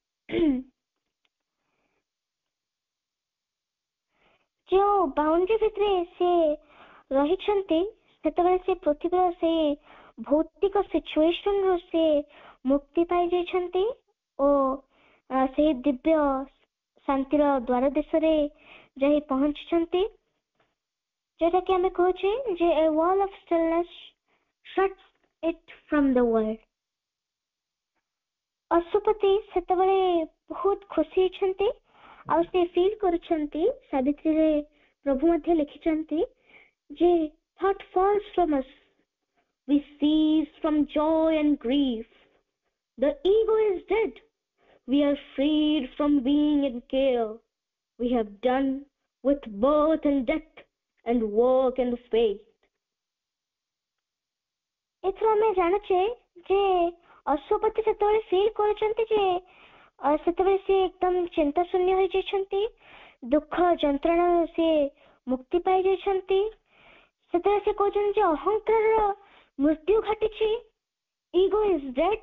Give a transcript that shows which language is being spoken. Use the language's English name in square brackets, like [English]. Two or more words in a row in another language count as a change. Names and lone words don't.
[Odia] ଯେଉଁ ବାଉଣ୍ଡରୀ ଭିତରେ ସେ ରହିଛନ୍ତି, ସେତେବେଳେ ସେ ପୃଥିବୀର ସେ ଭୌତିକ ସିଚୁଏସନରୁ ସେ ମୁକ୍ତି ପାଇଯାଇଛନ୍ତି ଓ ସେହି ଦିବ୍ୟ ଶାନ୍ତିର ଦ୍ୱାର ଦେଶରେ ଯାଇ ପହଞ୍ଚିଛନ୍ତି, ଯୋଉଟାକି ଆମେ କହୁଛେ ଯେ [English] a wall of stillness shuts it from the world। [Odia] ଅଶ୍ୱପତି ସେତେବେଳେ ବହୁତ ଖୁସି ହେଇଛନ୍ତି ଆଉ ସେ ଫିଲ୍ କରୁଛନ୍ତି, ସାବିତ୍ରୀରେ ପ୍ରଭୁ ମଧ୍ୟ ଲେଖିଛନ୍ତି ଯେ [English] thought falls from us, we cease from joy and grief, the ego is dead, we are freed from being in care, we have done with birth and death and work and faith। [Odia] ଏଥିରୁ ଆମେ ଜାଣୁଛେ ଯେ ଅଶ୍ୱପତି ସେତେବେଳେ ଫିଲ୍ କରୁଛନ୍ତି ଯେ ସେତେବେଳେ ସେ ଏକଦମ ଚିନ୍ତା ଶୂନ୍ୟ ହୋଇଯାଇଛନ୍ତି, ଦୁଃଖ ଯନ୍ତ୍ରଣାରୁ ସେ ମୁକ୍ତି ପାଇଯାଇଛନ୍ତି। ସେତେବେଳେ ସେ କହୁଛନ୍ତି ଯେ ଅହଙ୍କାରର ମୃତ୍ୟୁ ଘଟିଛି, [English] ego is dead.